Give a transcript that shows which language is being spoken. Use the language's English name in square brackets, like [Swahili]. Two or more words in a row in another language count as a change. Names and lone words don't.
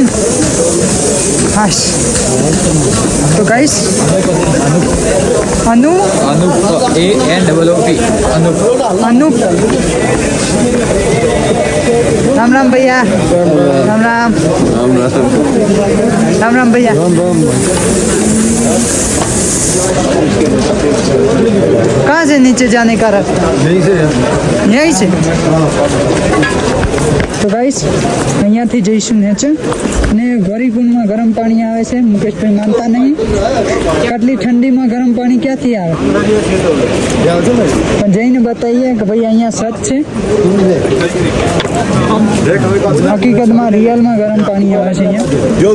[Gujarati] હાશ. તો ગાઈસ અનુપ [Hindi] राम राम भैया. राम राम राम राम भैया. कहाँ से नीचे जाने का रास्ता? यहीं से. [Gujarati] તો ગાઈસ અહીંયાથી જઈશું નીચે. ને ગૌરીકુંડમાં ગરમ પાણી આવે છે. મુકેશભાઈ માનતા નહીં, આટલી ઠંડીમાં ગરમ પાણી ક્યાંથી આવે, પણ જઈને બતાવીએ કે ભાઈ અહીંયા સચ છે. હકીકતમાં રિયલમાં ગરમ પાણી આવે છે અહીંયા.